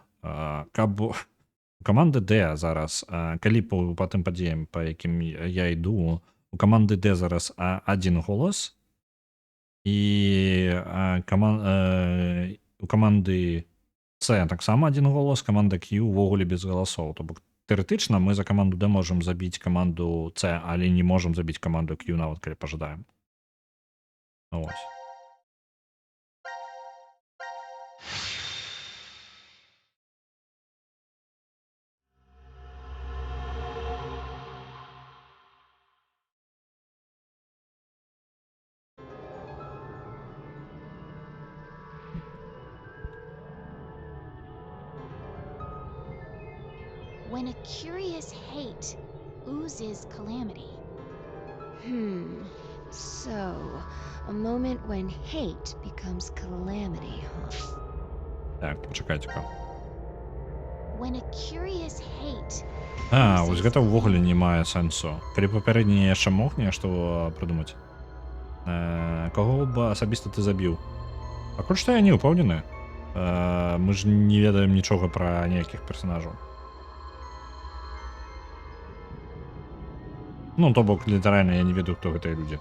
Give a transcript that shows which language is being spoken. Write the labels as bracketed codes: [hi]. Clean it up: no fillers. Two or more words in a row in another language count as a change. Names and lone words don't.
[be] Каб у каманды D зараз, калі па тым падзеям, па якім я іду, у каманды D зараз 1 голас, і у каманды C таксама 1 голас, каманда Q увогуле без галасоў. То бок тэарэтычна мы за каманду D можам забіць каманду C, але не можам забіць каманду Q нават калі пажадаем. Ось. [en] When a curious hate oozes calamity. So, a moment when hate becomes calamity, huh? [be] Так, пачакайце-ка. [en] When a curious hate [be] Вось гэта ўвогуле не мае сэнсу. Калі папярэдні яшчэ мог нешта прыдумаць. Каго б асабіста ты забіў? Пакуль што я не ўпэўнены. Мы ж не ведаем нічога пра ніякіх персанажаў. Ну, то бок, літаральна я не ведаю, хто гэтыя людзі.